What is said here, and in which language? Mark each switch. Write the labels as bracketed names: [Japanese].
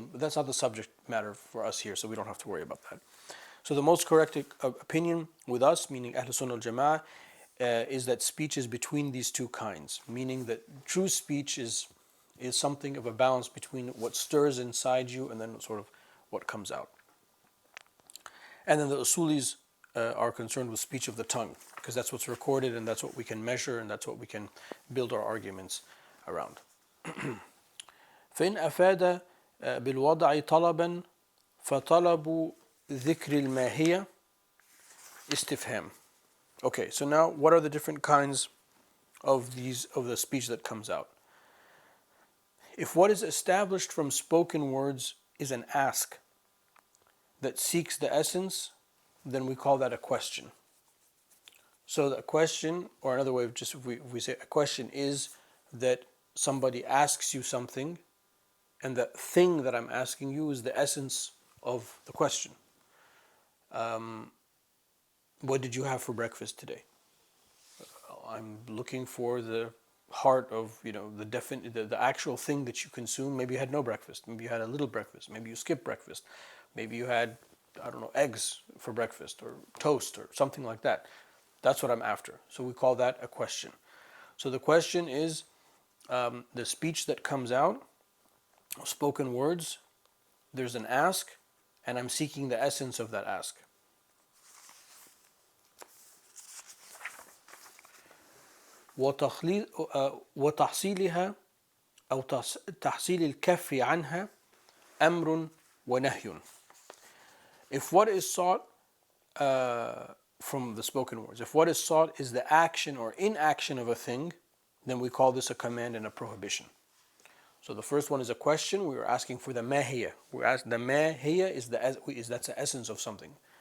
[English] But that's not the subject matter for us here, so we don't have to worry about that. So the most correct opinion with us, meaning Ahl Sunnah al Jama'ah, is that speech is between these two kinds, meaning that true speech is something of a balance between what stirs inside you and then sort of what comes out. And then the Usulis are concerned with speech of the tongue, because that's what's recorded and that's what we can measure and that's what we can build our arguments around. [Arabic] فإن أفاد بالوضع طلبا فطلب ذكر الماهية استفهام. [English] Okay, so now what are the different kinds of the speech that comes out? If what is established from spoken words is an ask that seeks the essence, then we call that a question. So the question, or another way of just if we say a question, is that somebody asks you something, and the thing that I'm asking you is the essence of the question. What did you have for breakfast today? I'm looking for the heart of the actual thing that you consume. Maybe you had no breakfast. Maybe you had a little breakfast. Maybe you skipped breakfast. Maybe you had, I don't know, eggs for breakfast or toast or something like that. That's what I'm after. So we call that a question. So the question is the speech that comes out, spoken words. There's an ask, and I'm seeking the essence of that ask. [Arabic] وتحصيلها أو تحصيل الكف عنها أمر ونهي. [English] If what is sought from the spoken words, if what is sought is the action or inaction of a thing, then we call this a command and a prohibition. So the first one is a question. We were asking for the mahiya. We're asking the mahiya that's the essence of something.